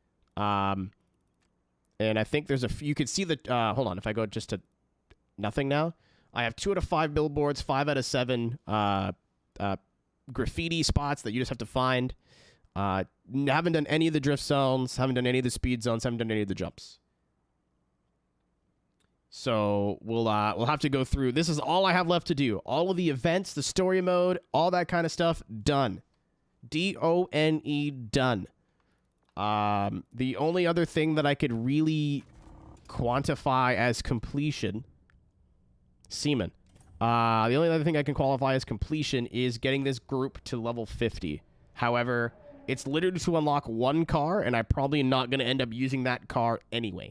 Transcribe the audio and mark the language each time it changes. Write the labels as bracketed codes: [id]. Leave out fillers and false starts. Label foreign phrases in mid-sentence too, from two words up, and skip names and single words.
[en] And I think there's a few, you can see the, hold on, if I go just to nothing now, I have 2 out of 5 billboards, 5 out of 7 graffiti spots that you just have to find. Haven't done any of the drift zones, haven't done any of the speed zones, haven't done any of the jumps. So we'll have to go through. This is all I have left to do. All of the events, the story mode, all that kind of stuff, done. D-O-N-E, done. The only other thing that I could really quantify as completion, Seaman. The only other thing I can qualify as completion is getting this group to level 50. However, it's literally to unlock one car, and I'm probably not going to end up using that car anyway.